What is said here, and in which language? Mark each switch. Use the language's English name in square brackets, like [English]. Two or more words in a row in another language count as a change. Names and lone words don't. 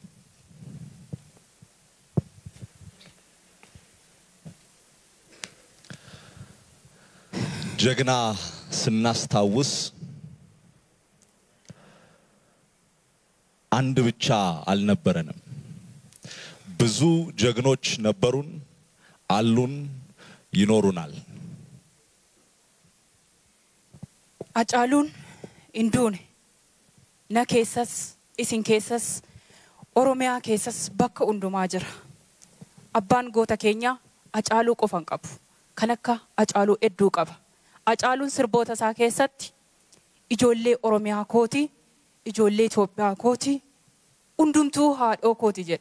[Amharic] ጀግና ስናስታውስ አንድ ብቻ አልነበረንም። ብዙ ጀግኖች ነበሩን፣ አሉን፣ ይኖሩናል። [Oromo] Hacaaluun induune na keessas isin keessas Oromiyaa keessas bakka hundumaa jira. Abbaan goota keenya Hacaaluu qofan qabu. Kan akka Hacaaluu hedduu qaba. Hacaaluun sirboota isaa keessatti ijoollee Oromiyaa kooti, ijoollee Itoophiyaa kooti, hundumtuu haadhoo kooti jedha.